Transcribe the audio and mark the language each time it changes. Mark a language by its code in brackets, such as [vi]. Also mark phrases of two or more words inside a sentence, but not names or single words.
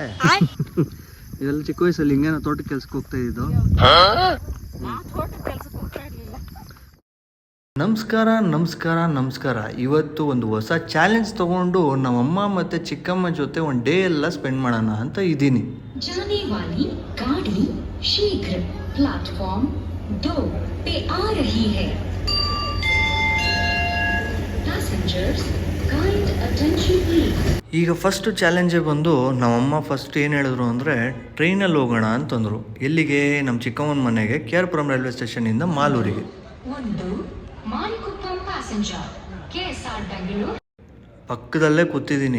[kn] ಇದೆಲ್ಲ ಚಿಕ್ಕ ವಯಸ್ಸಲ್ಲಿ ಹಿಂಗೇನೋ ತೋಟಕ್ಕೆ ಕೆಲ್ಸಕ್ಕೆ ಹೋಗ್ತಾ ಇದ್ದು. ನಮಸ್ಕಾರ ನಮಸ್ಕಾರ ನಮಸ್ಕಾರ. ಇವತ್ತು ಒಂದು ಹೊಸ ಚಾಲೆಂಜ್ ತಗೊಂಡು ನಮ್ಮಮ್ಮ ಮತ್ತೆ ಚಿಕ್ಕಮ್ಮ ಜೊತೆ ಒಂದು ಡೇ ಎಲ್ಲ ಸ್ಪೆಂಡ್ ಮಾಡೋಣ ಅಂತ ಇದ್ದೀನಿ. [hi] जाने वाली गाड़ी शीघ्र प्लेटफॉर्म 2 पे आ रही है. [en] Passengers kind attention please. [kn] ಈಗ [en] first challenge [kn] ಬಂದು ನಮ್ಮಮ್ಮ ಫಸ್ಟ್ ಏನು ಹೇಳಿದ್ರು ಅಂದರೆ ಟ್ರೈನಲ್ಲಿ ಹೋಗೋಣ ಅಂತಂದರು. ಎಲ್ಲಿಗೆ? ನಮ್ಮ ಚಿಕ್ಕಮ್ಮನ ಮನೆಗೆ KR [en] railway stationinda [kn] ಮಾಲೂರಿಗೆ. ಪಕ್ಕದಲ್ಲೇ ಕೂತಿದ್ದೀನಿ.